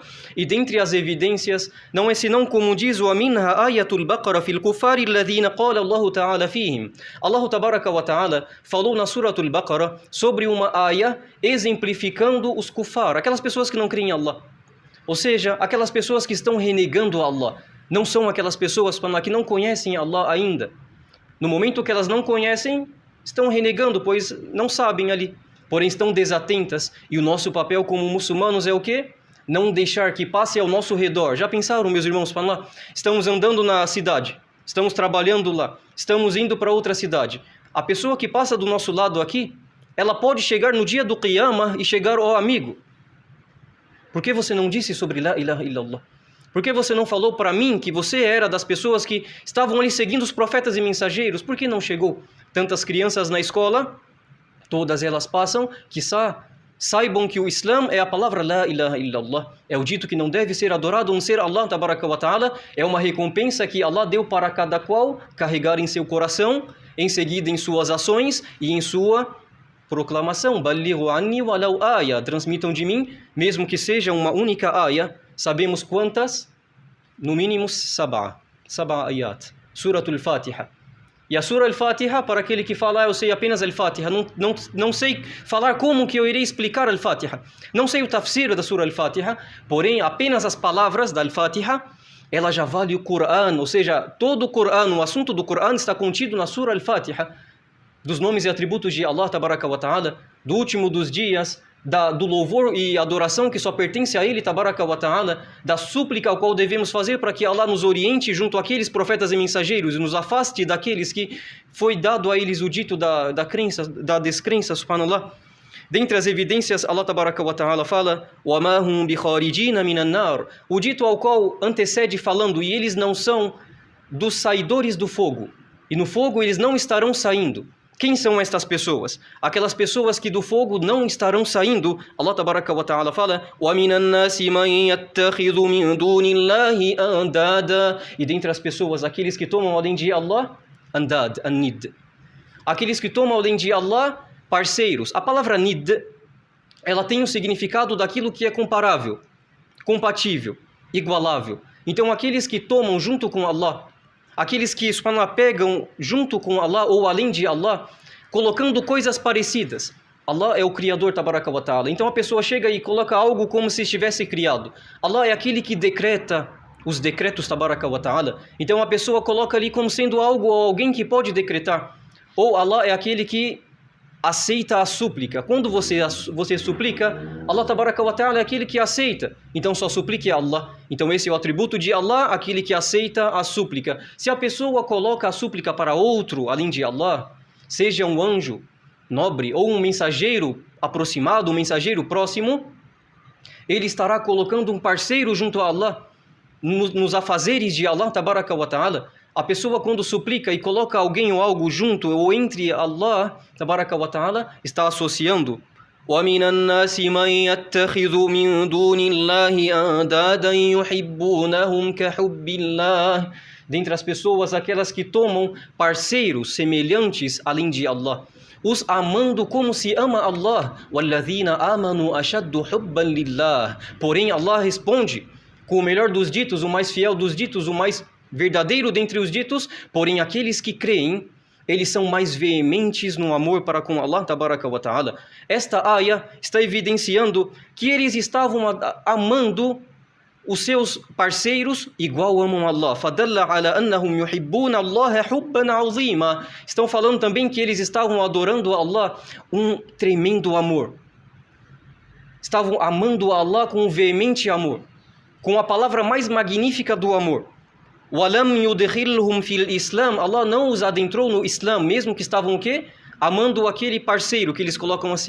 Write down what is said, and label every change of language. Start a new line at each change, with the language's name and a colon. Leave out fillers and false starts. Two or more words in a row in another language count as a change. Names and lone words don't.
Portuguese: E dentre as evidências não é senão como diz o minha
Arabic: آية البقرة في الكفار الذين قال الله تعالى فيهم. الله تبارك وتعالى
Portuguese: falou na suratul Baqara sobre uma aya exemplificando os kufar, aquelas pessoas que não creem em Allah. Ou seja, aquelas pessoas que estão renegando Allah. Não são aquelas pessoas que não conhecem Allah ainda. No momento que elas não conhecem, estão renegando, pois não sabem ali. Porém estão desatentas. E o nosso papel como muçulmanos é o quê? Não deixar que passe ao nosso redor. Já pensaram, meus irmãos, subhanallah? Estamos andando na cidade, estamos trabalhando lá, estamos indo para outra cidade. A pessoa que passa do nosso lado aqui, ela pode chegar no dia do Qiyamah e chegar, ó amigo, por que você não disse sobre
Arabic: لا إله إلا الله?
Portuguese: Por que você não falou para mim que você era das pessoas que estavam ali seguindo os profetas e mensageiros? Por que não chegou? Tantas crianças na escola, todas elas passam, quiçá saibam que o Islã é a palavra
Arabic: لا إله إلا الله.
Portuguese: É o dito que não deve ser adorado, não ser
Arabic: الله تبارك وتعالى.
Portuguese: É uma recompensa que Allah deu para cada qual carregar em seu coração, em seguida em suas ações e em sua proclamação.
Arabic: بلغوا عني ولو آية.
Portuguese: Transmitam de mim, mesmo que seja uma única aya. Sabemos quantas? No mínimo
Arabic: سبع آيات.
Portuguese: Suratul Fatiha. E a Sura Al-Fatiha, para aquele que fala, eu sei apenas Al-Fatiha, não sei falar como que eu irei explicar Al-Fatiha. Não sei o tafsir da Sura Al-Fatiha, porém apenas as palavras da Al-Fatiha, ela já vale o Corão, ou seja, todo o Corão, o assunto do Corão está contido na Sura Al-Fatiha, dos nomes e atributos de
Arabic: الله تبارك وتعالى,
Portuguese: do último dos dias, do louvor e adoração que só pertence a Ele
Arabic: تبارك وتعالى,
Portuguese: da súplica ao qual devemos fazer para que Allah nos oriente junto àqueles profetas e mensageiros e nos afaste daqueles que foi dado a eles o dito da descrença, subhanallah. Dentre as evidências,
Arabic: الله تبارك وتعالى fala وَمَا هُمْ بِخَارِجِينَ مِنَ النَّارِ,
Portuguese: o dito ao qual antecede falando, e eles não são dos saidores do fogo, e no fogo eles não estarão saindo. Quem são estas pessoas? Aquelas pessoas que do fogo não estarão saindo.
Arabic: الله تبارك وتعالى fala وَمِنَ النَّاسِ مَنْ يَتَّخِذُ مِنْ دُونِ اللَّهِ أَنْدَادًا,
Portuguese: e dentre as pessoas, aqueles que tomam além de Allah, andad, an-nid. Aqueles que tomam além de Allah, parceiros. A palavra nid, ela tem o significado daquilo que é comparável, compatível, igualável. Então aqueles que tomam junto com Allah, aqueles que subhanallah pegam junto com Allah ou além de Allah, colocando coisas parecidas. Allah é o Criador
Arabic: تبارك وتعالى.
Portuguese: Então a pessoa chega e coloca algo como se estivesse criado. Allah é aquele que decreta os decretos
Arabic: تبارك وتعالى.
Portuguese: Então a pessoa coloca ali como sendo algo ou alguém que pode decretar. Ou Allah é aquele que aceita a súplica. Quando você suplica,
Arabic: الله تبارك وتعالى
Portuguese: é aquele que aceita. Então só suplique a Allah. Então esse é o atributo de Allah, aquele que aceita a súplica. Se a pessoa coloca a súplica para outro, além de Allah, seja um anjo nobre ou um mensageiro aproximado, um mensageiro próximo, ele estará colocando um parceiro junto a Allah, nos afazeres de
Arabic: الله تبارك وتعالى.
Portuguese: A pessoa quando suplica e coloca alguém ou algo junto ou entre
Arabic: الله تبارك وتعالى,
Portuguese: está associando.
Arabic: وَمِنَ النَّاسِ مَنْ يَتَّخِذُ مِنْ دُونِ اللَّهِ أَنْدَادًا يُحِبُّونَهُمْ كَحُبِّ اللَّهِ.
Portuguese: Dentre as pessoas, aquelas que tomam parceiros semelhantes além de Allah, os amando como se ama Allah.
Arabic: وَالَّذِينَ آمَنُوا أَشَدُّ حُبًّا لِلَّهِ.
Portuguese: Porém Allah responde com o melhor dos ditos, o mais fiel dos ditos, o mais verdadeiro dentre os ditos, porém aqueles que creem, eles são mais veementes no amor para com
Arabic: الله تبارك وتعالى.
Portuguese: Esta aya está evidenciando que eles estavam amando os seus parceiros igual amam Allah.
Arabic: فَدَلَّ عَلَى أَنَّهُمْ يُحِبُّونَ اللَّهَ حُبًّا عَظِيمًا.
Portuguese: Estão falando também que eles estavam adorando a Allah um tremendo amor. Estavam amando a Allah com um veemente amor, com a palavra mais magnífica do amor.
Arabic: وَلَمْ يُدْخِلْهُمْ فِي الْإِسْلَامِ.
Portuguese: Allah não os adentrou no Islã, mesmo que estavam o quê? Amando aquele parceiro, que eles colocam assim.